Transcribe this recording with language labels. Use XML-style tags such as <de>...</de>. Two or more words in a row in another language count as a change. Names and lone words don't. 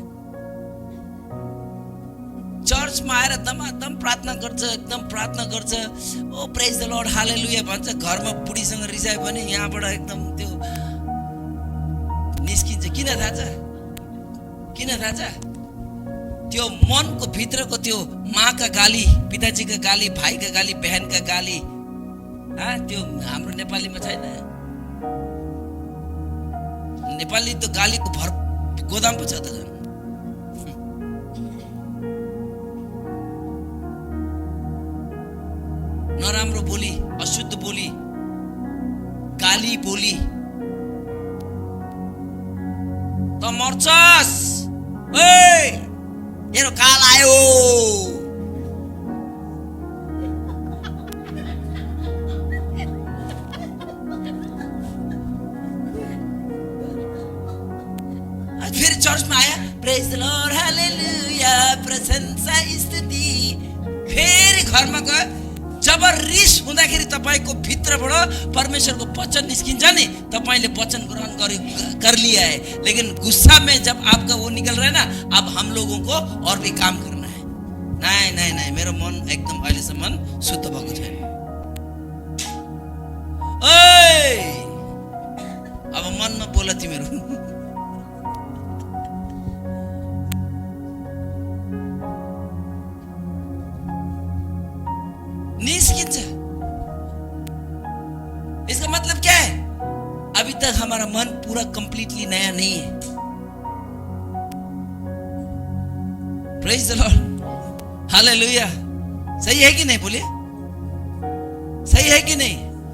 <ne>चर्चमा आएर दमादम प्रार्थना गर्छ, एकदम प्रार्थना गर्छ, ओ</ne> <en>praise the Lord</en> <ne>हालेलुया भन्छ, घरमा बुढीसँग रिसाए पनि यहाँबाट एकदम त्यो निस्किन्छ। किन थाहा छ? त्यो मनको भित्रको त्यो</ne> <hi>माँ का गाली, पिताजी का गाली, भाइ का गाली, बहन का गाली,</hi> <ne>त्यो हाम्रो नेपालीमा छैन। नेपाली त गालीको भर गोदाम पो छ त। नराम्रो बोली, अशुद्ध बोली, गाली बोली त मर्छस् ओए येरो काल आयो।</ne> <hi>फिर चर्च में आया,</hi> <en>Praise the Lord,</en> <ne>हालेलुया, प्रशंसा स्तुति। फेरि घरमा गयो, जब रिस हुँदाखेरि तपाईको भित्रबाट परमेश्वरको वचन निस्किन्छ नि, तपाईले</ne> <hi>वचन ग्रहण कर लिया है, लेकिन गुस्सा में जब आपका वो निकल रहा है ना, अब हम लोगों को और भी काम करना है। नहीं नहीं नहीं,</hi> <ne>मेरो मन एकदम अहिलेसम्म शुद्ध भएको छैन। ओए अब मनमा बोल तिमीहरू। निस्किन्छ।</ne> <hi>इसका मतलब क्या है? अभी तक हमारा मन पूरा कंप्लीटली नया नहीं है।</hi> <en>Praise the Lord, hallelujah.</en> <hi>सही है कि नहीं? बोलिए, सही है कि नहीं?</hi>